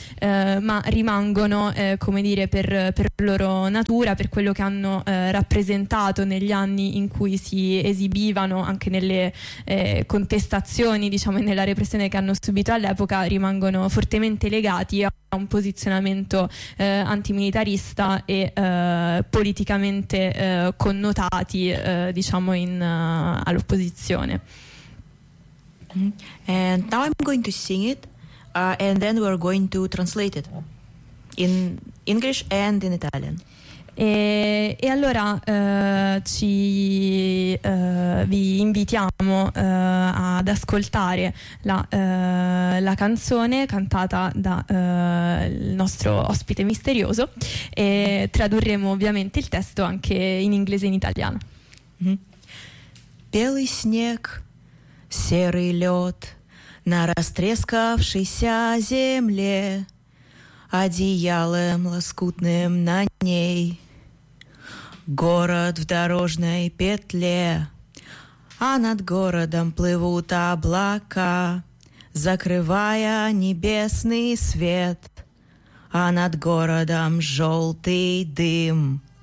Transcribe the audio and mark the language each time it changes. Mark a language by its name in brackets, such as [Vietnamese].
[Italian] ma rimangono come dire per loro natura, per quello che hanno rappresentato negli anni in cui si esibivano, anche nelle contestazioni, diciamo, nella repressione che hanno subito all'epoca, rimangono fortemente legati a un posizionamento antimilitarista e politicamente connotati, diciamo, all'opposizione. [English] And now I'm going to sing it and then we're going to translate it in English and in Italian. [Italian] E allora vi invitiamo ad ascoltare la canzone cantata dal nostro ospite misterioso, e tradurremo ovviamente il testo anche in inglese e in italiano. [Russian] Белый снег, серый лед на растрескавшейся земле, одеялом лоскутным на ней. Город в дорожной петле, а над городом плывут облака, закрывая небесный свет, а над городом желтый дым.